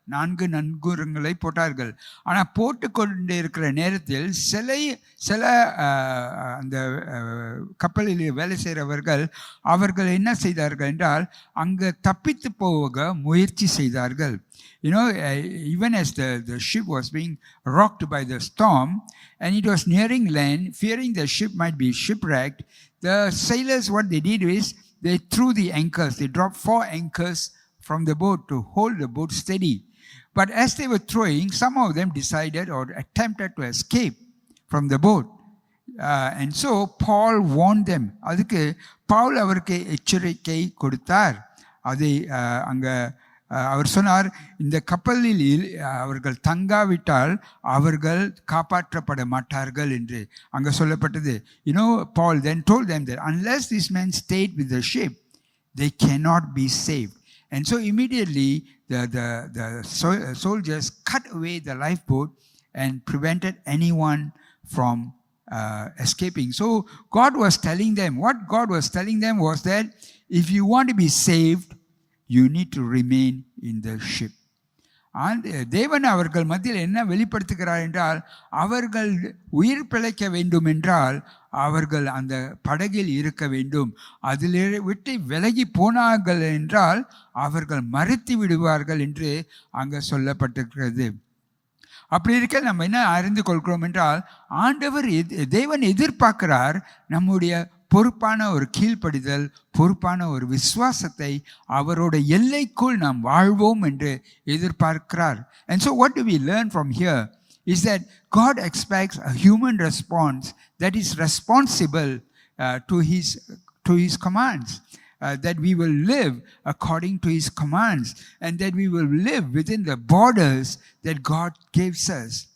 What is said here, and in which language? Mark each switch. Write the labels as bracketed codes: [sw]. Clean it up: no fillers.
[ta] 4 நங்கூரங்களை போட்டார்கள். ஆனால் போட்டு கொண்டு இருக்கிற நேரத்தில் சில அந்த கப்பலில் வேலை செய்கிறவர்கள் அவர்கள் என்ன செய்தார்கள் என்றால், அங்கே தப்பித்து போக முயற்சி செய்தார்கள். [en] Even as the ship was being rocked by the storm and it was nearing land, fearing the ship might be shipwrecked, the sailors, what they did is they threw the anchors. They dropped 4 anchors from the boat to hold the boat steady. But as they were throwing, some of them decided or attempted to escape from the boat. And so Paul warned them. [ta] அதுக்கு பவுல் அவருக்கு எச்சரிக்கை கொடுத்தார். அதை அங்கே அவர் சொன்னார், இந்த கப்பலில் அவர்கள் தங்காவிட்டால் அவர்கள் காப்பாற்றப்பட மாட்டார்கள் என்று அங்கே சொல்லப்பட்டது. [en] Paul then told them that unless these men stayed with the ship, they cannot be saved. And so immediately the soldiers cut away the lifeboat and prevented anyone from escaping. So what God was telling them was that if you want to be saved, you need to remain in the ship. [ta] தேவன் அவர்கள் மத்தியில் என்ன வெளிப்படுத்துகிறார் என்றால், அவர்கள் உயிர் பிழைக்க வேண்டும் என்றால் அவர்கள் அந்த படகில் இருக்க வேண்டும். அதில் விட்டு விலகி போனார்கள் என்றால் அவர்கள் மறுத்து விடுவார்கள் என்று அங்கே சொல்லப்பட்டிருக்கிறது. அப்படி இருக்க நம்ம என்ன அறிந்து கொள்கிறோம் என்றால், தேவன் எதிர்பார்க்கிறார் நம்முடைய பொறுப்பான ஒரு கீழ்ப்படிதல், பொறுப்பான ஒரு விசுவாசத்தை அவரோட எல்லைக்குள் நாம் வாழ்வோம் என்று எதிர்பார்க்கிறார். [en] And so what do we learn from here is that God expects a human response that is responsible to his commands, that we will live according to his commands and that we will live within the borders that God gives us.